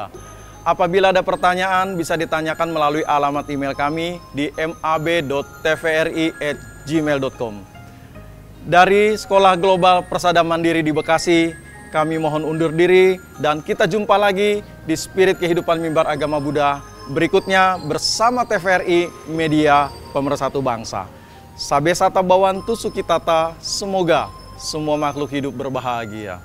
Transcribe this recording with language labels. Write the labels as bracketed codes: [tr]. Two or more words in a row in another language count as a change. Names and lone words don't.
[id] Apabila ada pertanyaan, bisa ditanyakan melalui alamat email kami di mab.tvri@gmail.com. Dari Sekolah Global Persada Mandiri di Bekasi, kami mohon undur diri dan kita jumpa lagi di Spirit Kehidupan Mimbar Agama Buddha berikutnya bersama TVRI Media Pemersatu Bangsa. [pi] Sabe sata bawantu sukitata, [id] semoga semua makhluk hidup berbahagia.